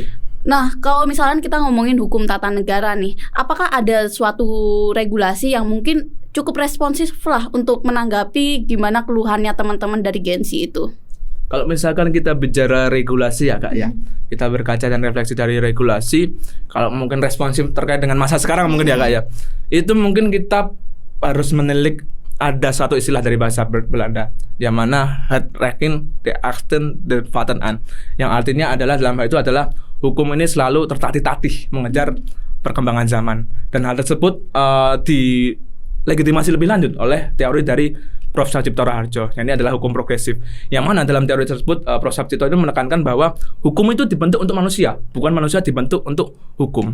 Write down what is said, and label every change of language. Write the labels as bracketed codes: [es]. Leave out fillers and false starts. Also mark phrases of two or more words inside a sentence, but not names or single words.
[id] Nah, kalau misalnya kita ngomongin hukum tata negara nih, apakah ada suatu regulasi yang mungkin cukup responsif lah untuk menanggapi gimana keluhannya teman-teman dari Gen Z itu? Kalau misalkan kita bicara regulasi ya Kak ya, kita berkaca dan refleksi dari regulasi, kalau mungkin responsif terkait dengan masa sekarang mungkin ya Kak ya, itu mungkin kita harus menilik ada suatu istilah dari bahasa Belanda yang mana [nl] het recht de achten de vaten aan, [id] yang artinya adalah dalam hal itu adalah hukum ini selalu tertatih-tatih mengejar perkembangan zaman dan hal tersebut dilegitimasi lebih lanjut oleh teori dari Prof. Sucipto Raharjo. Ini adalah hukum progresif. Yang mana dalam teori tersebut Prof. Sucipto itu menekankan bahwa hukum itu dibentuk untuk manusia, bukan manusia dibentuk untuk hukum.